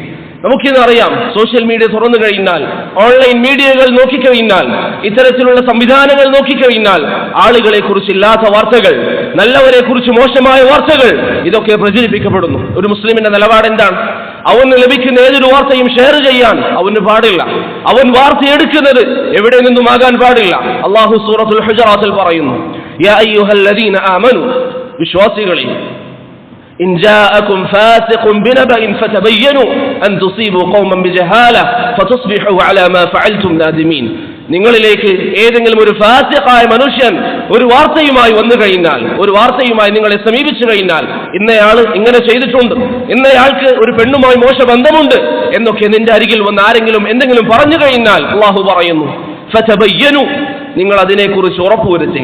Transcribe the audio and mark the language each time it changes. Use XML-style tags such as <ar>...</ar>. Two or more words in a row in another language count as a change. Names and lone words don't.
<ml>നമുക്കിന്ന് അറിയാം,</ml> <en>social media</en> <ml>തുറന്നു കഴിഞ്ഞാൽ,</ml> <en>online medias</en> <ml>നോക്കിക്കഴിഞ്ഞാൽ, ഇത്തരത്തിലുള്ള സംവിധാനങ്ങൾ നോക്കിക്കഴിഞ്ഞാൽ ആളുകളെ കുറിച്ച് ഇല്ലാത്ത വാർത്തകൾ, നല്ലവരെ കുറിച്ച് മോശമായ വാർത്തകൾ, ഇതൊക്കെ പ്രചരിപ്പിക്കപ്പെടുന്നു. ഒരു മുസ്ലിമിന്റെ നിലപാട് എന്താണ്? അവന് ലഭിക്കുന്ന ഏതൊരു വാർത്തയും ഷെയർ ചെയ്യാൻ അവന് പാടില്ല. അവൻ വാർത്തയെടുക്കുന്നത് എവിടെ നിന്നുമാകാൻ പാടില്ല. അല്ലാഹു സൂറത്തുൽ ഹുജറാത്തിൽ പറയുന്നു,</ml> <ar>يا أيها الذين آمنوا,</ar> <ml>വിശ്വാസികളെ,</ml> <ar>إن جاءكم فاسق بنبأ فتبينوا أن تصيبوا قوما بجهالة فتصبحوا على ما فعلتم نادمين.</ar> <ml>നിങ്ങളിലേക്ക് ഏതെങ്കിലും ഒരു ഫാസിഖായ മനുഷ്യൻ ഒരു വാർത്തയുമായി വന്നു കഴിഞ്ഞാൽ, ഒരു വാർത്തയുമായി നിങ്ങളെ സമീപിച്ചു കഴിഞ്ഞാൽ, ഇന്നയാൾ ഇങ്ങനെ ചെയ്തിട്ടുണ്ട്, ഇന്നയാൾക്ക് ഒരു പെണ്ണുമായി മോശ ബന്ധമുണ്ട് എന്നൊക്കെ നിന്റെ അരികിൽ വന്ന് ആരെങ്കിലും എന്തെങ്കിലും പറഞ്ഞു കഴിഞ്ഞാൽ, അല്ലാഹു പറയുന്നു, ഫതബയ്യനു, നിങ്ങൾ അതിനെക്കുറിച്ച് ഉറപ്പുവരുത്തുക.</ml>